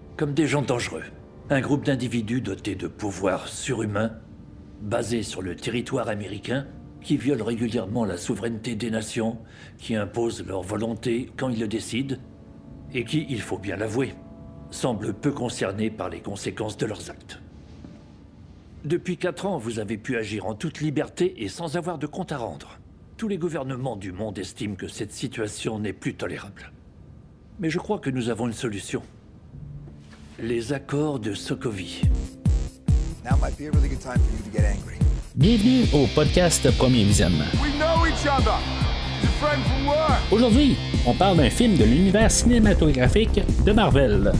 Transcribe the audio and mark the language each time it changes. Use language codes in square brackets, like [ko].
[fr] Comme des gens dangereux. Un groupe d'individus dotés de pouvoirs surhumains, basés sur le territoire américain, qui violent régulièrement la souveraineté des nations, qui imposent leur volonté quand ils le décident, et qui, il faut bien l'avouer, semblent peu concernés par les conséquences de leurs actes. Depuis 4 ans, vous avez pu agir en toute liberté et sans avoir de compte à rendre. Tous les gouvernements du monde estiment que cette situation n'est plus tolérable. Mais je crois que nous avons une solution. Les accords de Sokovie. [en] Now might be a really good time for you to get angry. [fr] Bienvenue au podcast Premier Visionnement. [en] We know each other. He's a friend from work. [fr] Aujourd'hui, on parle d'un film de l'univers cinématographique de Marvel.